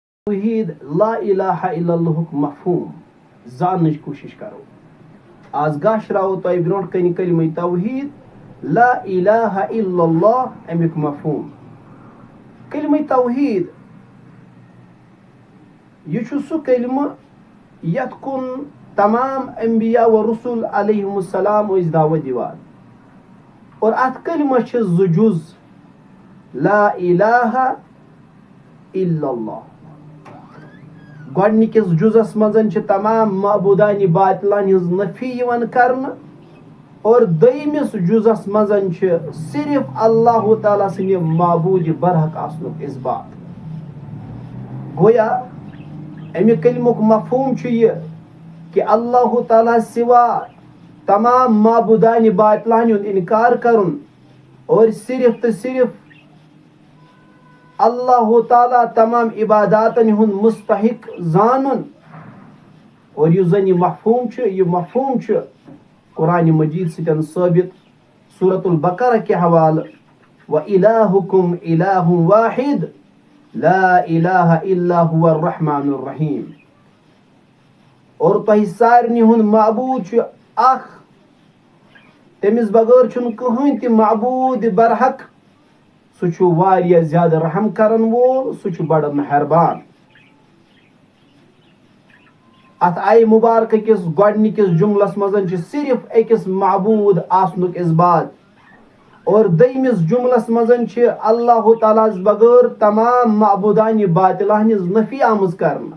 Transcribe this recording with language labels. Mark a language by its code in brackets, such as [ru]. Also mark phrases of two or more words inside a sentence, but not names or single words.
[ks] توحید [ar] لا الہ الا اللہ [ks] مفہوم زاننٕچ کوٗشِش کرو. آز گاشراوو تۄہہِ برونٛٹھ کنہِ کلمہ توحید [ar] لا الہ الا اللہ [ks] امیُک مفہوم. کلمہ توحید یہ چھُ سُہ کلمہ یتھ کُن تمام انبیاء و رسول [ar] علیہم السلام [ks] ٲسۍ دعوت دِوان اور اتھ کلمہ چھِ زٕ جُز [ar] لا الہ الا اللہ. [ks] گۄڈنِکِس جُزس منٛز چھِ تمام معبوٗدانہِ باطلن ہٕنٛز نفی یِوان کرنہٕ اور دوٚیمِس جُزس منٛز چھِ صرف اللہ تعالیٰ سٕنٛدِ معبوٗدِ برحق آسنُک اثبات. گویا امہِ کلمُک مفہوم چھُ یہِ کہ اللہ تعالیٰ سوا تمام معبوٗدانہِ باطلن ہُنٛد انکار کرُن اور صرف تہٕ صرف اللہ تعالیٰ تمام عباداتن ہُنٛد مستحق زانُن. اور یُس زن یہِ مفہوم چھُ قرآن مجید سۭتۍ ثٲبت سورة البقرہ کہِ حوالہٕ [ar] وَإِلَٰهُكُمْ إِلَٰهٌ وَاحِدٌ لَا إِلَٰهَ إِلَّا هُوَ الرَّحْمَٰنُ الرَّحِيمُ. [ks] اور تۄہہِ سارنٕے ہُنٛد معبوٗد چھُ اکھ، تٔمِس بغٲر چھُنہٕ کٕہٕنۍ تہِ معبوٗد برحق. سُہ چھُ واریاہ زیادٕ رحم کرن وول، سُہ چھُ بڑٕ مہربان. اتھ آیہِ مبارکہ کِس گۄڈنِکِس جملس منٛز چھِ صرف أکِس معبوٗد آسنُک اثبات اور دوٚیمِس جملس منٛز چھِ اللہ تعالیٰ ہس بغٲر تمام معبوٗدانہِ باطلہ ہٕنٛز نفی آمٕژ کرنہٕ.